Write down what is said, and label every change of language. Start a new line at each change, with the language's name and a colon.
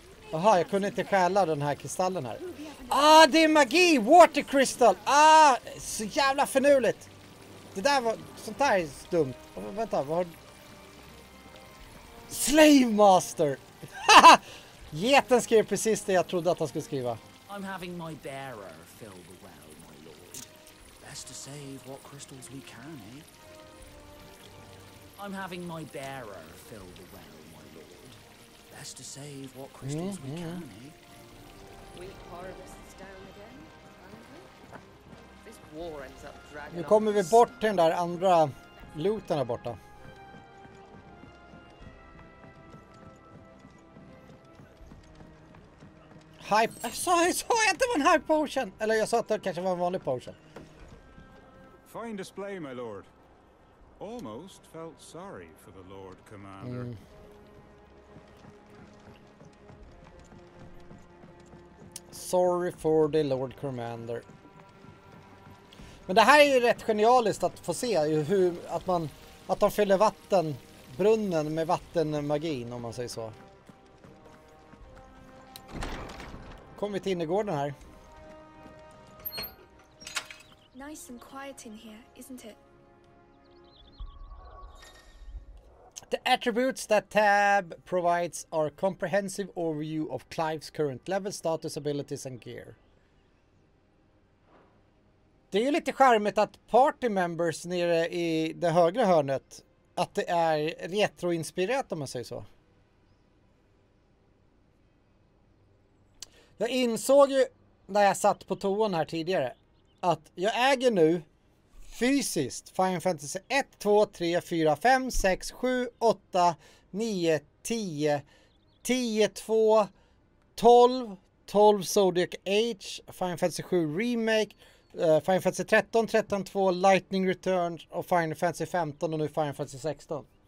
Swedish: Jaha, jag kunde inte stjäla den här kristallen här. Ah, det är magi!
English: Water crystal!
Swedish: Ah, så jävla förnuligt. Det där var... Sånt där är dumt. Vänta, vad har...
English: Slave Master!
Swedish: Geten skrev precis det jag trodde att han skulle skriva.
English: I'm having my bearer fill the well, my lord. Best to save what crystals we can, eh? I'm having my bearer fill the well, my lord. Best to save what crystals we can, eh? Wheat harvests down again, apparently. This war ends up dragging
Swedish: Nu
English: on
Swedish: kommer vi
English: for
Swedish: bort till den där andra looten där borta. Hype. Jag sa att det var en hype potion. Eller jag sa att det kanske var en vanlig potion.
English: Fine display, my lord. Almost felt sorry for the Lord Commander. Sorry for the Lord Commander.
Swedish: Men det här är ju rätt genialiskt att få se hur att de fyller brunnen med vattenmagin, om man säger så. Kommer vi till innergården här.
English: Nice and quiet in here, isn't it? The attributes that tab provides are a comprehensive overview of Clive's current level, status, abilities and gear.
Swedish: Det är ju lite charmigt att party members nere i det högra hörnet, att det är retroinspirerat, om man säger så. Jag insåg ju när jag satt på toan här tidigare att jag äger nu fysiskt Final Fantasy 1, 2, 3, 4, 5, 6, 7, 8, 9, 10, 10, 2, 12, 12 Zodiac Age, Final Fantasy 7 Remake, Final Fantasy 13, 13, 2, Lightning Returns och Final Fantasy 15 och nu Final Fantasy 16.